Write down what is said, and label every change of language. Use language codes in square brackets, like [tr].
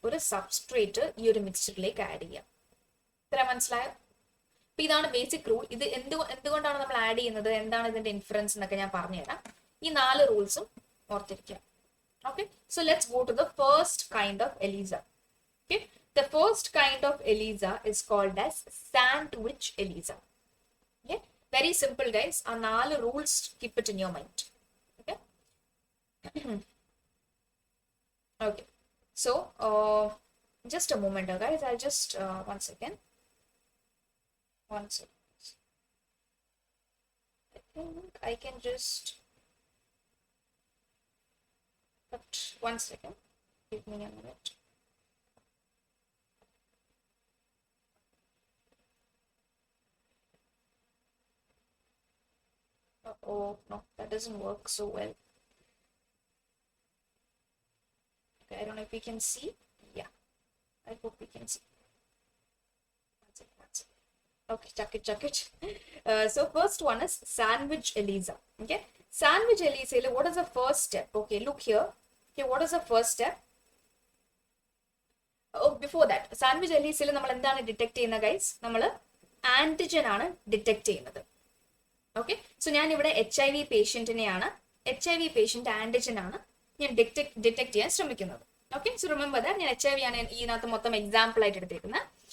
[ml] ഒരു സബ്സ്ട്രേറ്റ് ഈ ഒരു മിക്സ്ചറിലേക്ക് ആഡ് ചെയ്യാം. ഇത്ര മനസ്സിലായോ? അപ്പൊ ഇതാണ് ബേസിക് റൂൾ. ഇത് എന്തുകൊണ്ടാണ് നമ്മൾ ആഡ് ചെയ്യുന്നത്, എന്താണ് ഇതിന്റെ ഇൻഫറൻസ് എന്നൊക്കെ ഞാൻ പറഞ്ഞുതരാം. ഈ 4 റൂൾസും ഓർത്തിരിക്കുക. [en] Okay, so let's go to the first kind of ELISA. Okay, the first kind of Elisa is called as sandwich Elisa. Okay, very simple guys. Our 4 rules, keep it in your mind. Okay. Okay, so just a moment guys, I'll just one second. I think I can just, but one second, give me a minute. Oh no, that doesn't work so well. Okay, I don't know if we can see. Yeah, I hope we can see. That's it. Okay, chuck it. So first one is sandwich Elisa. Okay, sandwich Elisa, what is the first step? Okay, look here. Okay, what is the first step? Oh, before that, [ml] sandwich Elisa നമ്മൾ എന്താണ് detect ചെയ്യുന്നത് guys? നമ്മൾ antigen ആണ് detect ചെയ്യുന്നത്. Okay, so ഞാൻ ഇവിടെ HIV പേഷ്യന്റിനെയാണ്, HIV patient antigen ആണ് ഞാൻ ഡിറ്റക്ട് ചെയ്യാൻ ശ്രമിക്കുന്നത്. ഓക്കെ, സോ റിമെമ്പർ ദാറ്റ് ഞാൻ HIV ആണ് ഇതിനകത്ത് മൊത്തം എക്സാമ്പിൾ ആയിട്ട് എടുത്തേക്കുന്നത്.